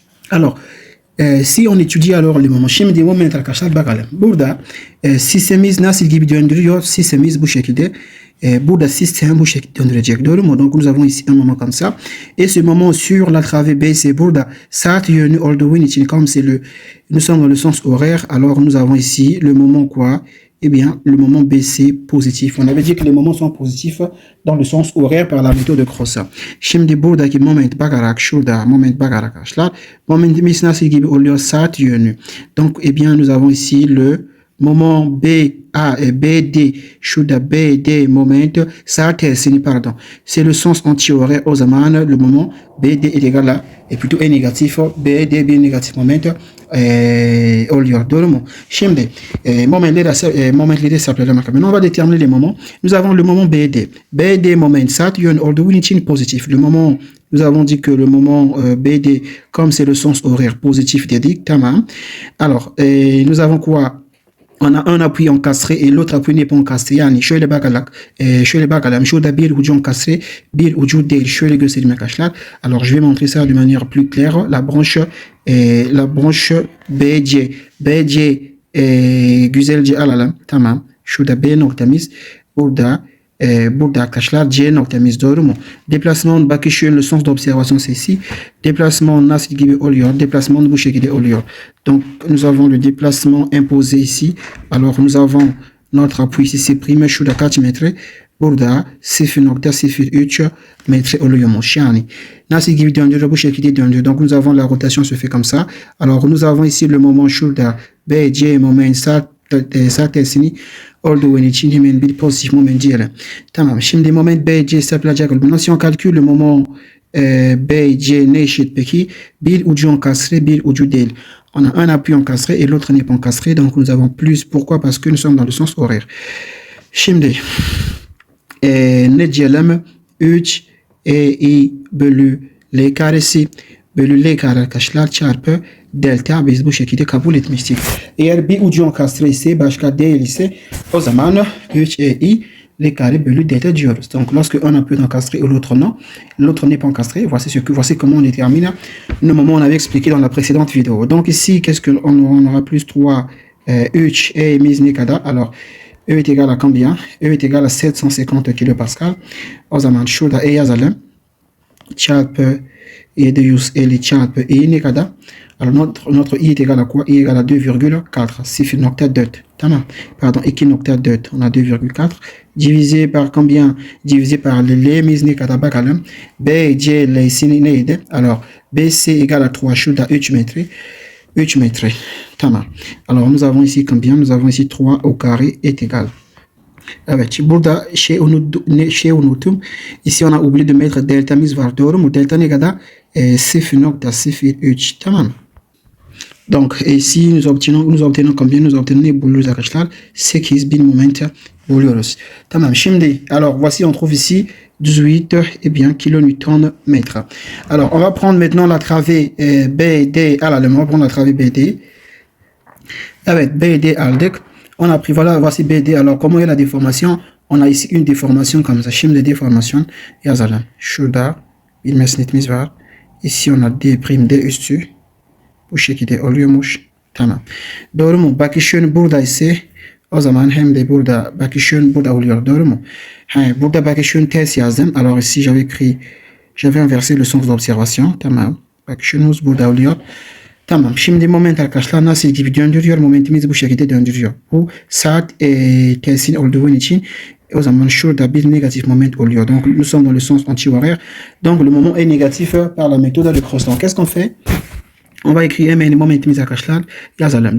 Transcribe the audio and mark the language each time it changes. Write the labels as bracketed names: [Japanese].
[French] Alors, si on étudie alors les moments, [Turkish] şimdi moment arkadaşlar bakalım. Burada sistemimiz nasıl gibi döndürüyor? Sistemimiz bu şekilde. Burada système bu şekilde döndürecek. Doğru mu? [French] Donc nous avons ici un moment comme ça. Et ce moment sur la travée B, c'est [Turkish] burada saat yönü olduğu için [French] comme c'est nous sommes dans le sens horaire, alors nous avons ici le moment quoi? Eh bien, le moment BC positif. On avait dit que les moments sont positifs dans le sens horaire par la méthode de Cross. [Turkish] Şimdi buradaki moment bakarak şurada moment bakarak arkadaşlar. Momentimiz nasıl gibi oluyor? Saat yönü. [French] Donc, eh bien, nous avons ici le moment BA et BD, [Turkish] şurada BD moment, saat tersini pardon. [French] C'est le sens anti-horaire [Turkish] o zaman [French] le moment BD est égal à, et plutôt est négatif, BD bien négatif moment oluyor. [Turkish] Doğru mu? Şimdi momentleri hesaplayalım. [French] Maintenant on va déterminer les moments. Nous avons le moment BD. [Turkish] BD moment saat yön olduğu için positif. [French] Le moment nous avons dit que le moment BD comme c'est le sens horaire positif [Turkish] dedik. Tamam. [French] Alors nous avons quoi? On a un appui encastré et l'autre appui n'est pas encastré. [Turkish] Yani şöyle bakalım. Şurada bir ucu encastré, bir ucu değil. Şöyle göstereyim arkadaşlar. [French] Alors je vais montrer ça de manière plus claire. La branche BC. [Turkish] BC güzelce alalım. Tamam. Şurada B noktamız. Burada arkadaşlar C noktamız. Doğru mu? [French] Déplacement [Turkish] bakış yönü, [French] le sens d'observation c'est ici. [Turkish] Déplacement nasıl gibi oluyor? Déplacement bu şekilde oluyor. [French] Donc nous avons le déplacement imposé ici. Alors nous avons notre appui ici c'est prime [Turkish] şurada kaç metre? Burada 0,03 metre oluyormuş. Yani nasıl gibi döndürüyor? Bu şekilde döndürüyor. [French] Donc nous avons la rotation se fait comme ça. Alors nous avons ici le moment [Turkish] şurada BC moment saat tersini olduğu için hemen bir pozitif moment diyelim. Tamam. Şimdi moment BC hesaplayacak. [French] Maintenant si on calcule le moment BC [Turkish] ne eşit peki? Bir ucu encastré, bir ucu değil. [French] On a un appui encastré et l'autre n'est pas encastré. Donc nous avons plus. Pourquoi? Parce que nous sommes dans le sens horaire. [Turkish] Şimdi ne diyelim? 3 i bölü L karesi bölü L kare arkadaşlar çarpı delta biz bu şekilde kabul etmiştik. Eğer bir ucu enkastre ise başka değil ise o zaman 3i L carré bölü delta diyoruz. [French] Donc lorsque un appui est encastré et l'autre non, l'autre n'est pas encastré, voici comment on détermine le moment on avait expliqué dans la précédente vidéo. Donc ici qu'est-ce qu'on aura plus 3 3e mise [Turkish] ne kadar? [French] Alors E est égal à combien? E est égal à 750 kilopascal. [Turkish] O zaman şurada E yazalım. Çarpı 750 çarpı E ne kadar? [French] Alors notre I est égal à quoi? I est égal à 2,4. 0,4. [Turkish] Tamam. Pardon, 2 nokta 4. [French] On a 2,4. Divisé par combien? Divisé par [Turkish] l'emiz ne kadar bakalım. BC l'sini neydi? [French] Alors, BC égale à 3 [Turkish] şurada 3 metre. 3 metre. Tamam. [French] Alors, nous avons ici combien? Nous avons ici 3 au carré est égal. [Turkish] Evet, burada şey unuttum. [French] Ici on a oublié de mettre delta'miz var. [Turkish] Doğru mu? Delta ne kadar? 0.03. Tamam. [French] Donc ici nous obtenons combien? Nous obtenons [Turkish] ne buluyoruz arkadaşlar? 8000 moment buluyoruz. Tamam. Şimdi [French] alors voici on trouve ici 18 kilonewton mètre. Alors on va prendre maintenant la travée BD à l'allemand. On va prendre la travée BD. [Turkish] Evet, BD aldık. [French] On a pris, voilà, voici BD. Alors, comment est la déformation? On a ici une déformation comme ça. [Turkish] Şimdi de déformation yazalım. Şurada bir mesnetimiz var. [French] Ici on a [Turkish] D' üstü. Bu şekilde oluyormuş. Tamam. Doğru mu? Bakışın burada ise o zaman hem de burada bakışın burada oluyor. Doğru mu? Burada bakışın ters yazdım. [French] Alors ici j'avais inversé le sens d'observation. [Turkish] Tamam. Bakışınız burada oluyor. Tamam. Şimdi moment arkadaşlar nasıl gibi döndürüyor? Momentimizi bu şekilde döndürüyor. Bu saat tersin olduğu için o zaman şurada bir negatif moment oluyor. [French] Donc nous sommes dans le sens anti-horaire. Donc le moment est négatif par la méthode de Cross. Donc qu'est-ce qu'on fait? On va écrire [Turkish] hemen momentimizi arkadaşlar yazalım.